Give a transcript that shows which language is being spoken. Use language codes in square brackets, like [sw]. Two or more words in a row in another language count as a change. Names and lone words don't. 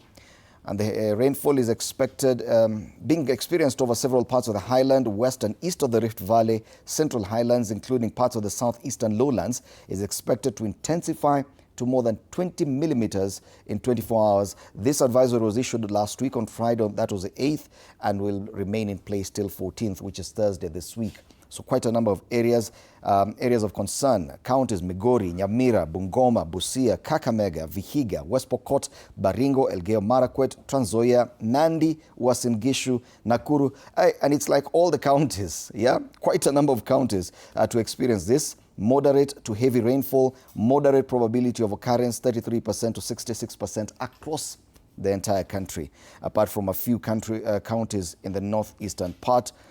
[en] And the rainfall is expected, being experienced over several parts of the highland, west and east of the Rift Valley, central highlands, including parts of the southeastern lowlands, is expected to intensify to more than 20 millimeters in 24 hours. This advisory was issued last week on Friday, that was the 8th, and will remain in place till 14th, which is Thursday this week. So quite a number of areas of concern. Counties Migori, Nyamira, Bungoma, Busia, Kakamega, Vihiga, West Pokot, Baringo, Elgeyo Marakwet, Trans Nzoia, Nandi, Uasin Gishu, Nakuru. And it's like all the counties, yeah? Quite a number of counties to experience this. Moderate to heavy rainfall, moderate probability of occurrence, 33% to 66% across the entire country, apart from a few counties in the northeastern part.